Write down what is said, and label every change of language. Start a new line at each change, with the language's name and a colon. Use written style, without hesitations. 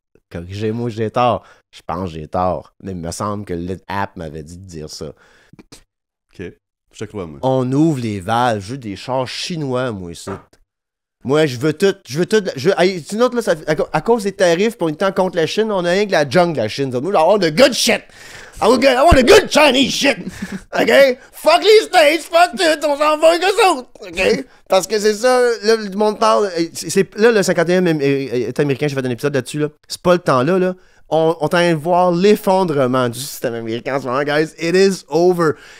French: Corrigez-moi, j'ai tort. Je pense que j'ai tort. Mais il me semble que l'app m'avait dit de dire ça. Ok. Je te crois, moi. On ouvre les valves. Je veux des chars chinois, moi, ici. Moi, je veux tout. Une autre, là, à cause des tarifs, pour une temps contre la Chine, on a rien que la jungle, la Chine. Nous, on a
English: good shit. I want the good Chinese shit.
French: OK? Fuck les States, fuck tout, on s'en va avec eux autres. OK? Parce que c'est ça, là, le monde parle. Là, le 51e État américain, j'ai fait un épisode là-dessus, là. C'est pas le temps-là, là. On est en train de voir l'effondrement du système américain en ce moment, guys.
English: It is over.